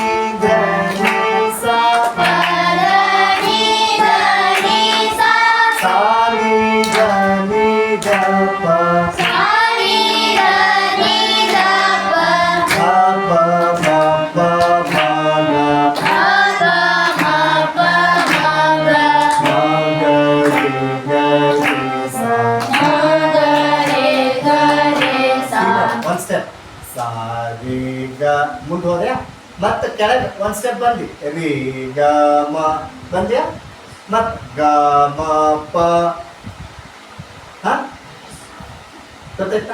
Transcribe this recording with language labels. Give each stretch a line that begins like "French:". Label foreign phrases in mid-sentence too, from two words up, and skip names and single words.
Kannada: ಗ ni sa ಪ ಧ ni ಗ ni sa sa ni ಗ ni ಗ ಪ sa ni ಗ ni ಗ ಪ ಧ ಪ ಮ ಪ ಮ ಗ ಧ ಪ ಮ ಪ ಮ ಗ ಮ ಗ ರೇ ಗ ರೇ ಸಾ ಮ ಗ ರೇ ಗ ರೇ ಸಾ. ಒಂದು ಸ್ಟೆಪ್ ಸಾ ರೇ ಗ ಮುಂದೆ ಹೋದ್ಯಾ, ಮತ್ತೆ ಕೆಳಗೆ ಒಂದು ಸ್ಟೆಪ್ ಬಂದಿ ರೇ ಗ ಮ ಬಂದ್ಯಾ, ಮತ್ತು ಗ ಮ ಪ. ಹಾಂ, ಗೊತ್ತಾಯ್ತಾ?